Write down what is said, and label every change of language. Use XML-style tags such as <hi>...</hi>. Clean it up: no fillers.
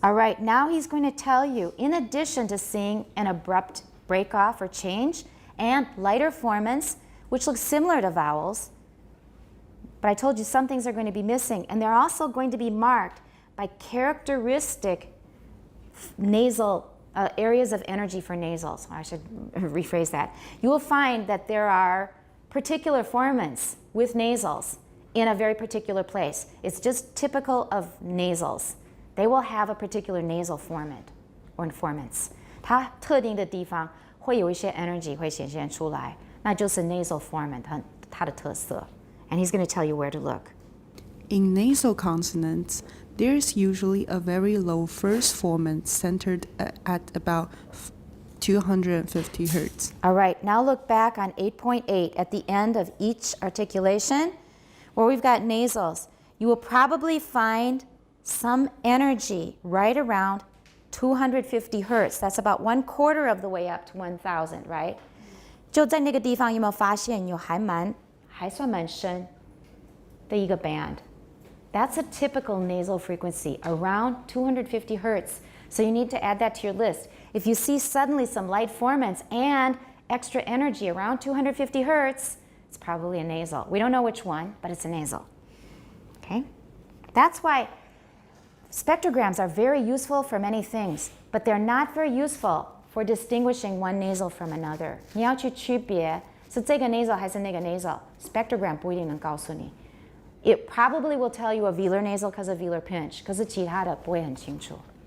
<en>All right, now he's going to tell you, in addition to seeing an abrupt break off or change and lighter formants, which look similar to vowels, but I told you some things are going to be missing, and they're also going to be marked by characteristic nasal areas of energy for nasals. I should rephrase that. You will find that there are particular formants with nasals in a very particular place. It's just typical of nasals. They will have a particular nasal formant or formants.</en> <zh>它特定的地方会有一些 energy 会显现出来，那就是 nasal formant 它的特色。</zh> <en>And he's going to tell you where to look. In nasal consonants, there's usually a very low first formant centered at about 250 hertz. All right, now look back on 8.8 at the end of each articulation where we've got nasals. You will probably find some energy right around 250 hertz. That's about 1/4 of the way up to 1,000, right?</en> <zh>就在那个地方有没有发现有还算蛮深的一个 band?</zh> <en>That's a typical nasal frequency, around 250 hertz. So you need to add that to your list. If you see suddenly some light formants and extra energy around 250 hertz, it's probably a nasal. We don't know which one, but it's a nasal. Okay? That's why spectrograms are very useful for many things, but they're not very useful for distinguishing one nasal from another.</en> <zh>你要去区别是这个 nasal 还是那个 nasal. Spectrogram 不一定能告诉你.</zh> <en>It probably will tell you a velar nasal because of velar pinch,</en> <zh>可是其他的不会很清楚.</zh>